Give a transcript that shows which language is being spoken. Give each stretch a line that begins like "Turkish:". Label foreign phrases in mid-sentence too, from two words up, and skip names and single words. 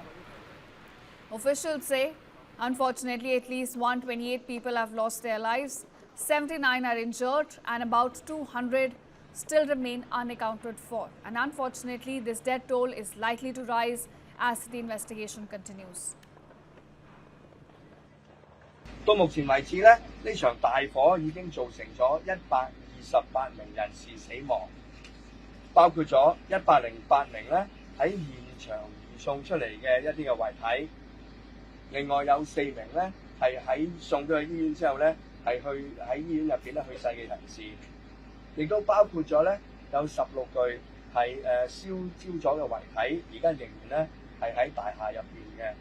English: Officials say, unfortunately, at least 128 people have lost their lives, 79 are injured, and about 200 still remain unaccounted for. And unfortunately, this death toll is likely to rise as the investigation continues.
Cantonese: 到目前為止呢，呢場大火已經造成咗128名人士死亡，包括咗108名呢喺現場移送出嚟嘅一啲嘅遺體，另外有4名呢係喺送咗去醫院之後呢係喺醫院入邊咧去世嘅人士，亦都包括咗呢有16具係燒焦咗嘅遺體，而家仍然呢係喺大廈入邊嘅。